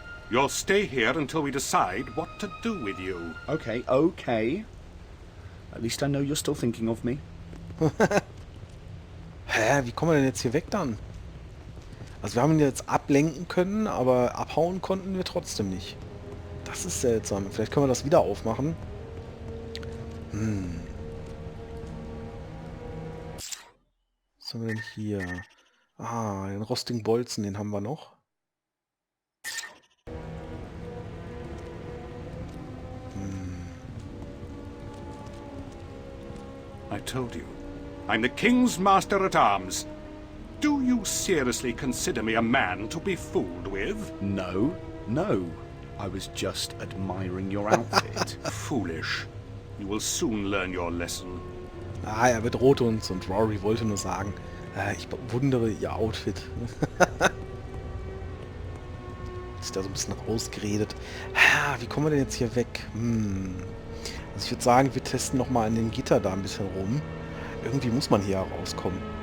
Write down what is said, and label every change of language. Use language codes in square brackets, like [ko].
[en] You'll stay here until we decide what to do with you. Okay, okay. At least I know you're still thinking of me. [de] Hä, wie kommen wir denn jetzt hier weg dann? Also wir haben ihn jetzt ablenken können, aber abhauen konnten wir trotzdem nicht. Das ist seltsam. Vielleicht können wir das wieder aufmachen. Was haben wir denn hier? Ah, den rostigen Bolzen, den haben wir noch. [en] I told you. I'm the King's Master-at-Arms. Do you seriously consider me a man to be fooled with? No, no. I was just admiring your outfit. Foolish. You will soon learn your lesson. [de] Ah, er bedroht uns und Rory wollte nur sagen, ich bewundere ihr Outfit. Ist da so ein bisschen rausgeredet. Wie kommen wir denn jetzt hier weg? Also ich würde sagen, wir testen nochmal an dem Gitter da ein bisschen rum. Irgendwie muss man hier rauskommen.